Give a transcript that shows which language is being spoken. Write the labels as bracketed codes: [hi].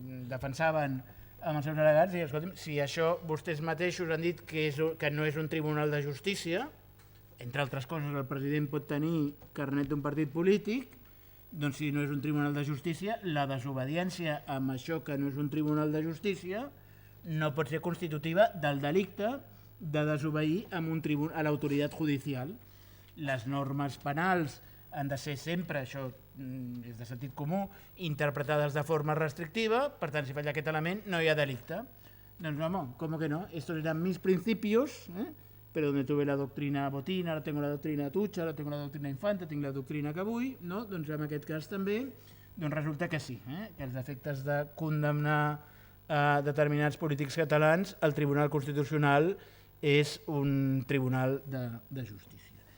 [ca] defensaven amb els seus al·legats, i escolti'm, si això vostès mateixos han dit que no és un tribunal de justícia, entre altres coses el president pot tenir carnet d'un partit polític, doncs si no és un tribunal de justícia, la desobediència amb això que no és un tribunal de justícia no pot ser constitutiva del delicte de desobeir a l'autoritat judicial. Les normes penals han de ser sempre, això és de sentit comú, interpretades de forma restrictiva, per tant, si falla aquest element, no hi ha delicte. Doncs home, com que no? [es] Estos eran mis principios, pero donde tuve la doctrina Botín, ara tengo la doctrina Tucha, ara tengo la doctrina Infante, [ca] tinc la doctrina que vull, [es] no? [ca] Doncs en aquest cas també, doncs resulta que sí, que els efectes de condemnar determinats polítics catalans, el Tribunal Constitucional és un tribunal de justícia.